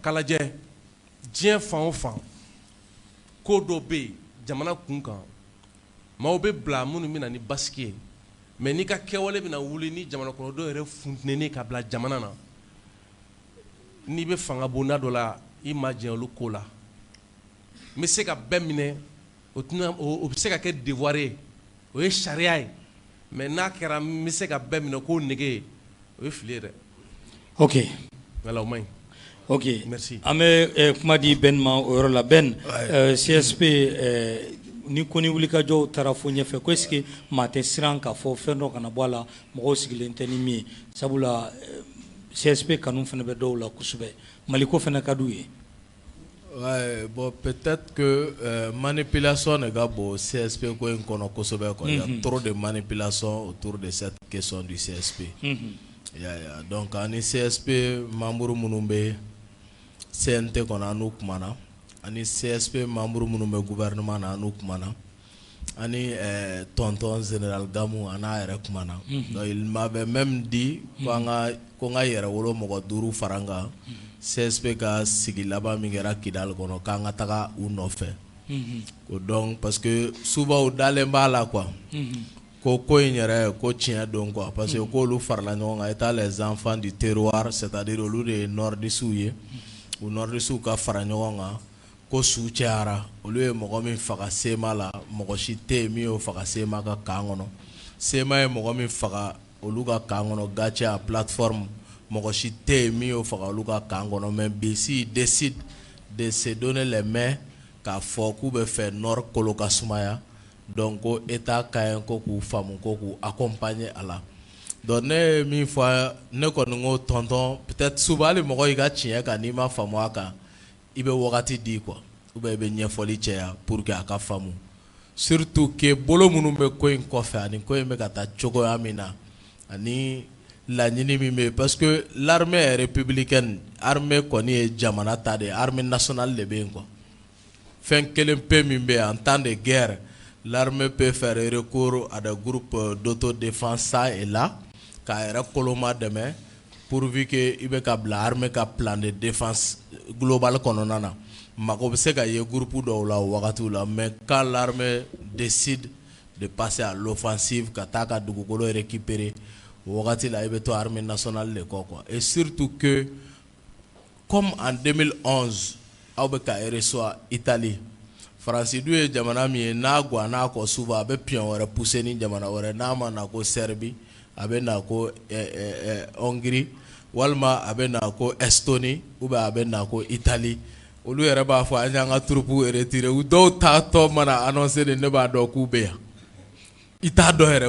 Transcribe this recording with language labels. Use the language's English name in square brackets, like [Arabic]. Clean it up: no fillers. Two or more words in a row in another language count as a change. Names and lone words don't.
[Bambara] ka lajɛ diɲɛ fan o fan ko dɔ bɛ yen jamana kun kan maaw bɛ bila minnu bɛ na ni basigi ye mais n'i ka kɛwale bɛ na wuli ni jamana kɔnɔdenw yɛrɛ funtɛnni ka bila jamana na n'i bɛ fanga bonda dɔ la i ma jɛn olu ko la n bɛ se ka bɛɛ minɛ o bɛ se ka kɛ devoir ye o ye sariya ye mais n'a kɛra n bɛ se ka bɛɛ minɛ k'o nege ye o ye fili ye dɛ [French] Ok. Voilà, au moins. Ok. Merci. [Bambara] Ame kuma di Ben ma o yɔrɔ la Ben CSP ni ko ni wulikajɔw taara fo ɲɛfɛ ko [French] est ce que [Bambara] maa tɛ siran k'a fɔ fɛn dɔ kana bɔ a la mɔgɔw sigilen tɛ ni min ye sabula CSP kanu fana bɛ dɔw la kosɛbɛ Mali ko fana ka d'u ye. [French] Ouais, bon, peut-être que manipulation n'est pas bon CSP quoi [Bambara] in kono kosɛbɛ [French] quoi. Il y a trop de manipulation autour de cette question du CSP. [Bambara] Donc ani CSP membre minnu bɛ CNT kɔnɔ an n'u kumana ani CSP membre minnu bɛ gouvernement na an n'u kumana ani [French] tonton général [Bambara] Gamou an n'a yɛrɛ kumana. [French] Donc il m'avait même dit [Bambara] ko n ka yɛrɛ wolo mɔgɔ 5 fara n kan CSP ka sigi laban min kɛra Kidal kɔnɔ k'an ka taga u nɔfɛ. [French] Donc parce que souvent [Bambara] u dalen b'a la [French] quoi. [Bambara] Ko in yɛrɛ ko tiɲɛ don quoi [French] parce que [Bambara] k'olu farala ɲɔgɔn kan [French] étant les enfants du terroir c'est-à-dire [Bambara] olu de ye nordistes ye u nordistes ka fara ɲɔgɔn kan ko su cayara olu ye mɔgɔ min faga Sema la mɔgɔ si tɛ yen min y'o faga Sema ka kan kɔnɔ Sema ye mɔgɔ min faga olu ka kan kɔnɔ Gacha plateforme mɔgɔ si tɛ yen min y'o faga olu ka kan kɔnɔ mais bi [French] s'ils décident de se donner les mains [Bambara] k'a fɔ k'u bɛ fɛ Nord kolo ka sumaya donc ko état ka ɲi ko k'u faamu ko k'u accompagner a la donc ne ye min fɔ ne kɔni ko tonton [French] peut-être souvent [Bambara] hali mɔgɔ y'i ka tiɲɛ kan n'i ma faamu a kan i bɛ wagati di [French] quoi ou bien [Bambara] i bɛ ɲɛfɔli caya [French] pour que [Bambara] a ka faamu [French] surtout que [Bambara] bolo minnu bɛ ko in kɔfɛ ani ko in bɛ ka taa cogoya min na ani laɲini min bɛ yen [French] parce que l'armée républicaine armée [Bambara] kɔni ye jamana ta de ye [French] armée nationale [Bambara] de bɛ yen quoi fɛn kelen pe min bɛ yen [French] en temps de guerre l'armée peut faire recours à des groupes d'autodéfense ça et là [Bambara] k'a yɛrɛ koloma dɛmɛ [French] pourvu que [Bambara] i bɛ ka bila armée ka [French] plan de défense global [Bambara] kɔnɔna na mago bɛ se ka ye groupe dɔw la o wagatiw la [French] mais quand l'armée décide de passer à l'offensive [Bambara] ka taa ka dugukolo récupérer o wagati la i bɛ to [French] armée nationale [Bambara] de kɔ [French] quoi et surtout que comme en 2011 [Bambara] aw bɛ ka recevoir Italie Faransi du ye jamana min ye n'a guwanna kɔ souvent a bɛ pion wɛrɛ pousser ni jamana wɛrɛ n'a ma na ko Serbie a bɛ na ko Hongrie walima a bɛ na ko Estonie ou bien a bɛ na ko Italie olu yɛrɛ b'a fɔ an y'an ka troupe retirer u dɔw taatɔ mana annoncer de ne b'a dɔn k'u bɛ yan i t'a dɔn yɛrɛ